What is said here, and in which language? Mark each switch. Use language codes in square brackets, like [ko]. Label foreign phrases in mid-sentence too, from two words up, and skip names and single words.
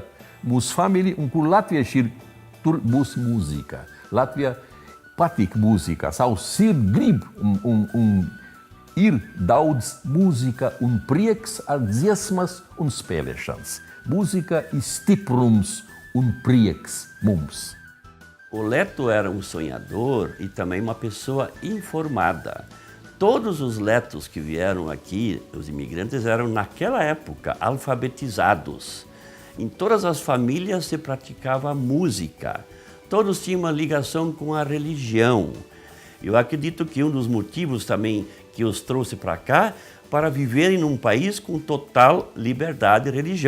[lv] Mūsu família, un kur latvieši ir, tur būs mūzika. Latvija patīk mūzika. Savu sirdi grib un ir daudz mūzika un prieks ar dziesmas un spēlēšanas. Mūzika ir stiprums un prieks mums. [pt] O leto era um sonhador e também uma pessoa informada. Todos os letos que vieram aqui, os imigrantes, eram naquela época alfabetizados. Em todas as famílias se praticava música. Todos tinham uma ligação com a religião. Eu acredito que um dos motivos também que os trouxe para cá, para viverem num país com total liberdade religiosa.